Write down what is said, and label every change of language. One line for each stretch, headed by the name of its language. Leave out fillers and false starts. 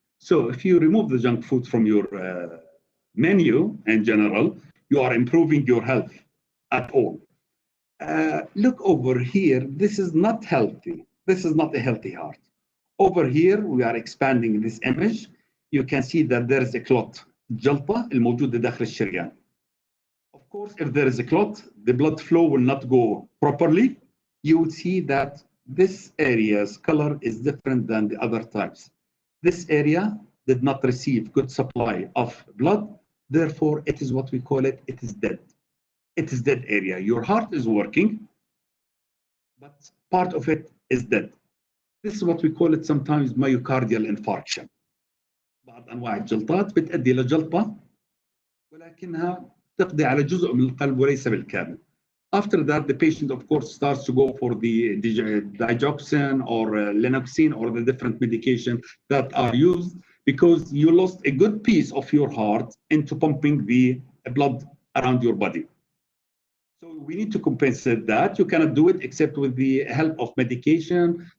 English: So if you remove the junk food from your menu in general, you are improving your health at all. Look over here, this is not healthy. This is not a healthy heart. Over here, we are expanding this image. You can see that there is a clot.
Arabic: الجلطة الموجودة داخل الشريان.
English: Of course, if there is a clot, the blood flow will not go properly. You would see that this area's color is different than the other types. This area did not receive good supply of blood. Therefore, it is what we call it, it is dead. It is dead area. Your heart is working, but part of it is dead. This is what we call it sometimes myocardial infarction.
Arabic: بعض أنواع الجلطات بتؤدي إلى جلطة ولكنها تقضي على جزء من القلب وليس بالكامل.
English: After that, the patient, of course, starts to go for the digoxin or lenoxin or the different medication that are used because you lost a good piece of your heart into pumping the blood around your body. So we need to compensate that. You cannot do it except with the help of medication.